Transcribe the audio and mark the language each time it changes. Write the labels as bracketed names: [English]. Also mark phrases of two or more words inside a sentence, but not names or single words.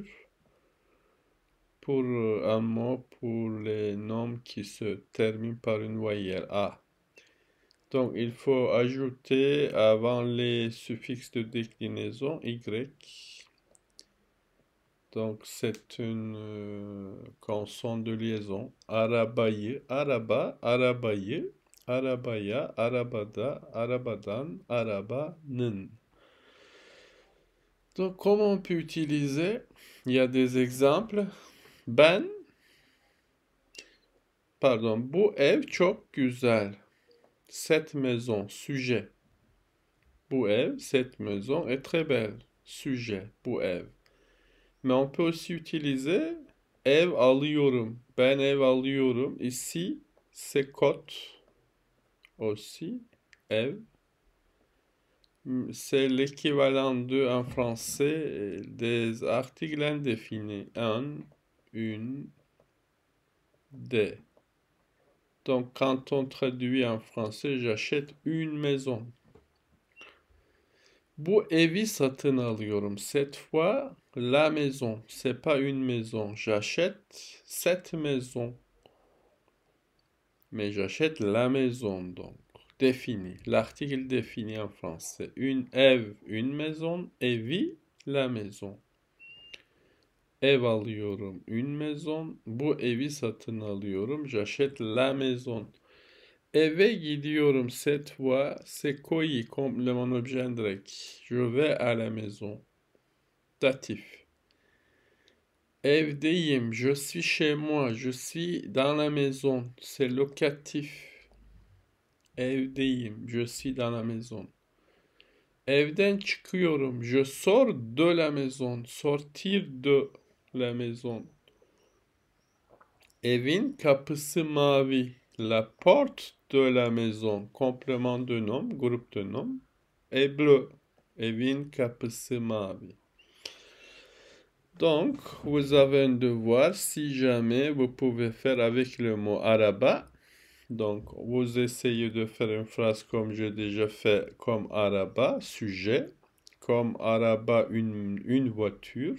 [French] Pour un mot pour les noms qui se terminent par une voyelle A. Donc, il faut ajouter avant les suffixes de déclinaison Y. Donc, c'est une consonne de liaison. [Turkish] Arabayı, araba, arabayı, arabaya, arabada, arabadan, arabanın. [French] Donc, comment on peut utiliser? Il y a des exemples. [Turkish] Bu ev çok güzel. [French] Cette maison, sujet. [Turkish] Bu ev, [French] cette maison est très belle. Sujet, [Turkish] bu ev. [French] Mais on peut aussi utiliser [Turkish] ev alıyorum. Ben ev alıyorum. [French] Ici, c'est cote aussi. Ev. C'est l'équivalent de en français des articles indéfinis. Un, une, des. Donc, quand on traduit en français, j'achète une maison. [Turkish] Bu evi satın alıyorum. [French] Cette fois, la maison. C'est pas une maison. J'achète cette maison. Mais j'achète la maison, donc. Défini. L'article défini en français. Une ev, une maison. Evi, la maison. [Turkish] Ev alıyorum, [French] une maison. [Turkish] Bu evi satın alıyorum. [French] J'achète la maison. [Turkish] Eve gidiyorum [French] cette fois, c'est koi, complément objet indirect. Je vais à la maison. Datif. Evdeyim, je suis chez moi, je suis dans la maison. C'est locatif. Evdeyim, je suis dans la maison. [Turkish] Evden çıkıyorum, [French] je sors de la maison. Sortir de la maison. [Turkish] Evin kapısı mavi. [French] La porte de la maison. Complément de nom, groupe de nom. Est bleu. [Turkish] Evin kapısı mavi. [French] Donc, vous avez un devoir si jamais vous pouvez faire avec le mot araba. Donc, vous essayez de faire une phrase comme j'ai déjà fait, comme araba, sujet. Comme araba, une voiture.